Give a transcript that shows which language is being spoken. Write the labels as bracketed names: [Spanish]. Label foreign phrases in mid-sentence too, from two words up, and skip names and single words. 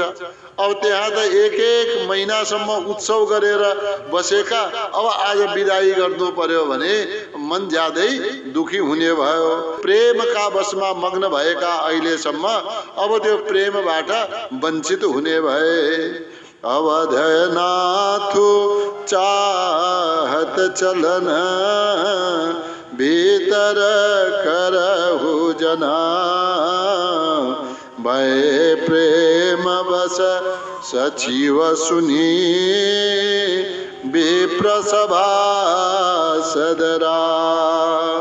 [Nepali] अब त्यहाँ त एक एक महिनासम्म उत्सव गरेर बसेका, अब आज विदाई गर्नु पर्यो भने मन ज्यादै दुखी हुने भयो। प्रेमका बसमा मग्न भएका अहिलेसम्म अब त्यो प्रेमबाट वञ्चित हुने भए। [Awadhi] अवधनाथ चाहत चलन, भीतर करहु जना, भय प्रेम बस सचिव सुनी, विप्र सभासद राओ।